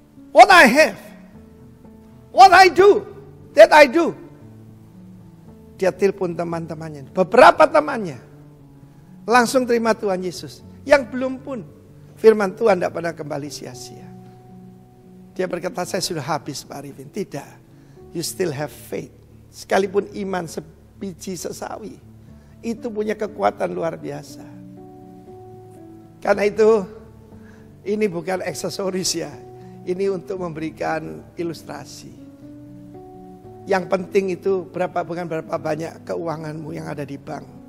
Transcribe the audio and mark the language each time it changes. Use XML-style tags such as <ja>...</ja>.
<en>What I have, what I do, that I do.</en> <id>Dia telepon teman-temannya. Beberapa temannya langsung terima Tuhan Yesus. Yang belum pun firman Tuhan tidak pernah kembali sia-sia. Dia berkata, saya sudah habis Pak Arifin.</id> <en>Tidak, you still have faith.</en> <id>Sekalipun iman sebiji sesawi, itu punya kekuatan luar biasa. Karena itu, ini bukan aksesoris ya. Ini untuk memberikan ilustrasi. Yang penting itu bukan berapa banyak keuanganmu yang ada di bank.</id>